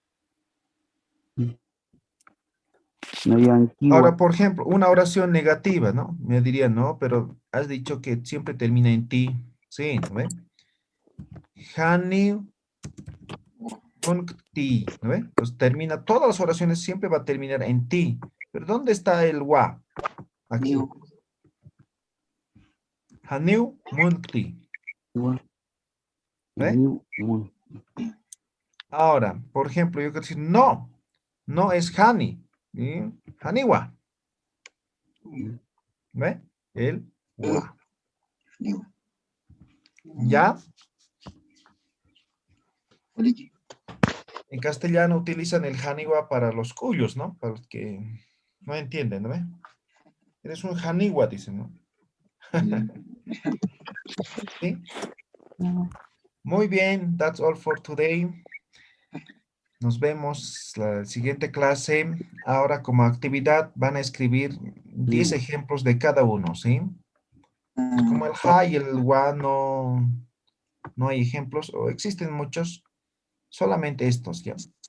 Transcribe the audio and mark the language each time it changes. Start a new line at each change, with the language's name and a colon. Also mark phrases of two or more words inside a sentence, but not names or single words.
Spanish: Ahora, por ejemplo, una oración negativa, ¿no? Me dirían, no, pero has dicho que siempre termina en ti. Sí, ¿no ve?
Aymara: Hani ti,
Spanish: ¿no ve? Pues termina, todas las oraciones siempre va a terminar en ti. Pero ¿dónde está el wa? Aquí.
Aymara: Haniu munkti.
Spanish: ¿Ve? Ahora, por ejemplo, yo quiero decir, no es hani. ¿Sí? Haniwa. ¿Ve? El wa. ¿Ya? En castellano utilizan el haniwa para los cuyos, ¿no? Para los que no entienden, ¿no ve? Eres un haniwa, dicen, ¿no? ¿Sí? Muy bien,
English: that's all for today.
Spanish: Nos vemos la siguiente clase. Ahora como actividad van a escribir 10 ejemplos de cada uno, ¿sí? Como el ha y el wa no hay ejemplos, o existen muchos, solamente estos, ¿ya?